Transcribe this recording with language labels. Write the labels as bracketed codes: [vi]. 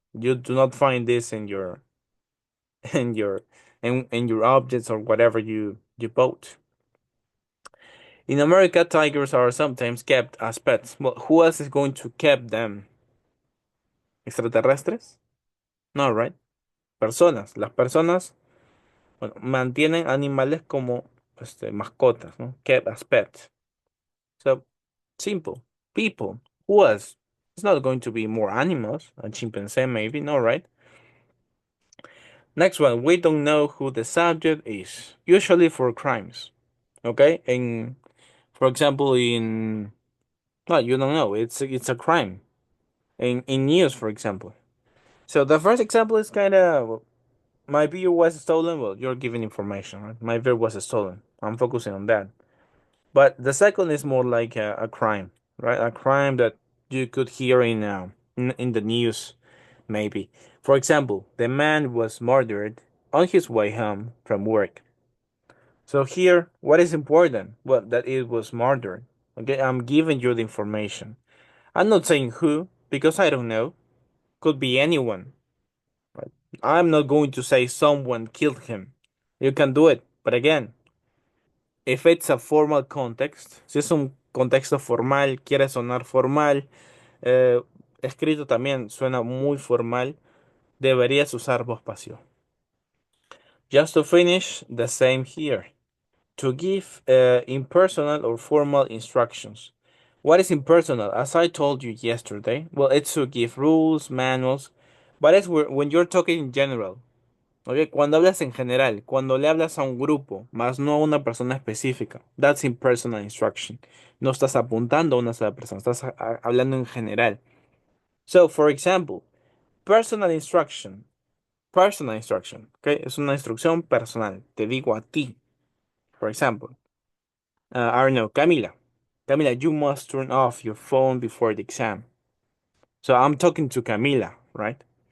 [en] You do not find this in your in your in your objects or whatever you bought. In America, tigers are sometimes kept as pets. Well, who else is going to keep them? [es] ¿Extraterrestres? No, right? Personas. Las personas, bueno, mantienen animales como mascotas, ¿no? [en] Kept as pets. So, simple. People. Who else? It's not going to be more animals. A chimpanzee, maybe. No, right? Next one. We don't know who the subject is. Usually for crimes. Okay? For example, no, you don't know. It's a crime. In news, for example. So the first example is kind of my beer was stolen. Well, you're giving information, right? My beer was stolen. I'm focusing on that. But the second is more like a crime, right? A crime that you could hear in the news, maybe. For example, the man was murdered on his way home from work. So here, what is important? Well, that it was murdered. Okay, I'm giving you the information. I'm not saying who because I don't know. Could be anyone. Right? I'm not going to say someone killed him. You can do it, but again, if it's a formal context, [es] si es un contexto formal, quiere sonar formal, eh, escrito también suena muy formal, deberías usar voz pasiva. [en] Just to finish, the same here. To give impersonal or formal instructions. What is impersonal? As I told you yesterday, well, it's to give rules, manuals, but it's when you're talking in general. [es] Okay, cuando hablas en general, cuando le hablas a un grupo, más no a una persona específica, [en] that's impersonal instruction. [es] No estás apuntando a una sola persona, estás hablando en general. [en] So, for example, personal instruction. Personal instruction, okay, [es] es una instrucción personal. Te digo a ti, [en] for example. I don't know, Camila. Camila, you must turn off your phone before the exam. So I'm talking to Camila, right?